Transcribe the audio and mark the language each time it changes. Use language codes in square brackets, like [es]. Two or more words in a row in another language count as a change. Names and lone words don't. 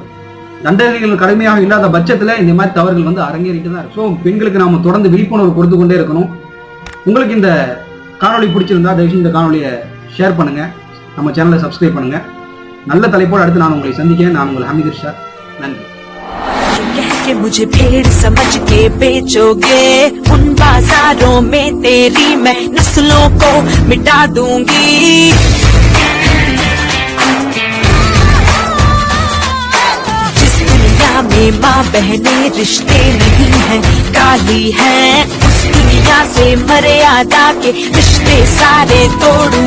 [ta] தண்டனைகள் கடுமையாக இல்லாத பட்சத்துல இந்த மாதிரி தவறுகள் அரங்கேறிட்டு தான் இருக்கும். ஸோ பெண்களுக்கு நாம தொடர்ந்து விழிப்புணர்வு கொடுத்து கொண்டே இருக்கணும். உங்களுக்கு இந்த காணொலி பிடிச்சிருந்தா தயவுசெய்து இந்த காணொலியை ஷேர் பண்ணுங்க, நம்ம சேனலை சப்ஸ்கிரைப் பண்ணுங்க. நல்ல தலைப்போடு அடுத்து நான் உங்களை சந்திக்கிறேன். நான் உங்கள் ஹமீத் இர்ஷாத். நன்றி. [hi] कि मुझे भेड़ समझ के बेचोगे, उन बाजारों में तेरी मैं नस्लों को मिटा दूंगी। जिस दुनिया में माँ बहने रिश्ते नहीं हैं, काली हैं, उस दुनिया से मर्यादा के रिश्ते सारे तोड़ूंगी।